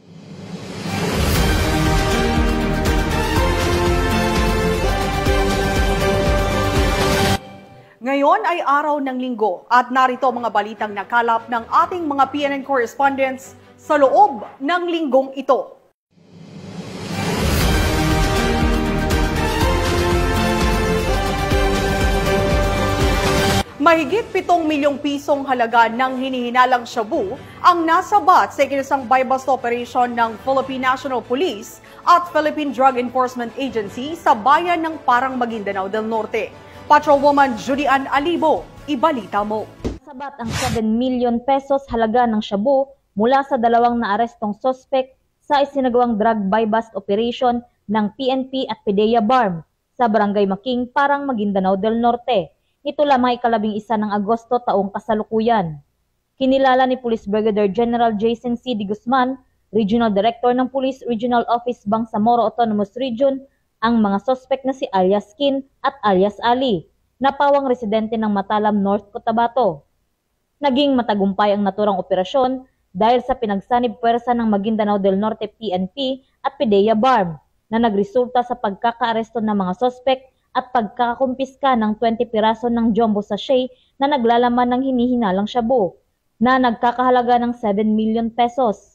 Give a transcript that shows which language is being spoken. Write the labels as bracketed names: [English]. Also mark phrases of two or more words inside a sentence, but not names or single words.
[Filipino] Ngayon ay araw ng Linggo at narito mga balitang nakalap ng ating mga PNN correspondents sa loob ng linggong ito. Mahigit 7 milyong pisong halaga ng hinihinalang shabu ang nasabat sa ikinasang [English] buy-bust operation [Filipino] ng Philippine National Police at Philippine Drug Enforcement Agency sa bayan ng Parang Maguindanao del Norte. Patrolwoman Judian Alibo, ibalita mo. Sabat ang 7 [English] million pesos [Filipino] halaga ng shabu mula sa 2 naarestong sospek sa isinagawang [English] drug buy-bust operation [Filipino] ng PNP at PDEA BARM sa Barangay Making, Parang Maguindanao del Norte. Ito lamang ika-11 ng Agosto taong kasalukuyan. Kinilala ni Police Brigadier General Jason C. D. Guzman, [English] Regional Director [Filipino] ng Police Regional Office Bangsamoro Autonomous Region, ang mga sospek na si alias Kin at alias Ali, na pawang residente ng Matalam, North Cotabato. Naging matagumpay ang naturang operasyon dahil sa pinagsanib puwersa ng Maguindanao del Norte PNP at PDEA BARM na nagresulta sa pagkakaaresto ng mga sospek at pagkakakumpiska ng 20 piraso ng [English] jumbo sachet [Filipino] na naglalaman ng hinihinalang shabu na nagkakahalaga ng 7 [English] million pesos.